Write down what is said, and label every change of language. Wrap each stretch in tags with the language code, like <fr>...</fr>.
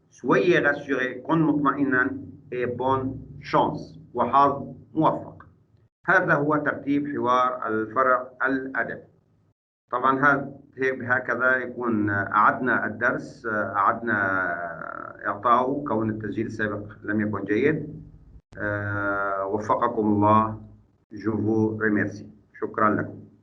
<fr>soyez rassuré،</fr> <ar>كن مطمئنا.</ar> <fr>et bonne chance،</fr> <ar>وحظ موفق. هذا هو ترتيب حوار الفرع الأدبي. طبعا هكذا يكون أعدنا الدرس، أعدنا إعطائه، كون التسجيل السابق لم يكن جيد. وفقكم الله.</ar> <fr>Je vous remercie.</fr> <ar>شكرا لكم.</ar>